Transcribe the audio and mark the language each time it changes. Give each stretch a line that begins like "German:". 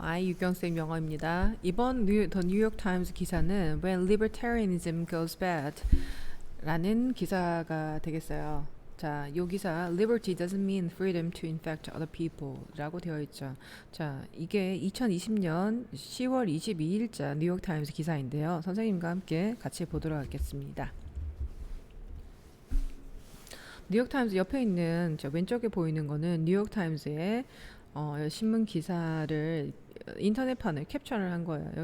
Korean: 아이 유경쌤 영어입니다. 이번 더 뉴욕 타임스 기사는
English: When Libertarianism Goes Bad
Korean: 라는 기사가 되겠어요. 자, 요 기사
English: Liberty doesn't mean freedom to infect other people
Korean: 라고 되어 있죠. 자, 이게 2020년 10월 22일자 뉴욕 타임스 기사인데요. 선생님과 함께 같이 보도록 하겠습니다. 뉴욕 타임스 옆에 있는 저 왼쪽에 보이는 거는 뉴욕 타임스의 신문 기사를 인터넷판을 캡처를 한 거예요.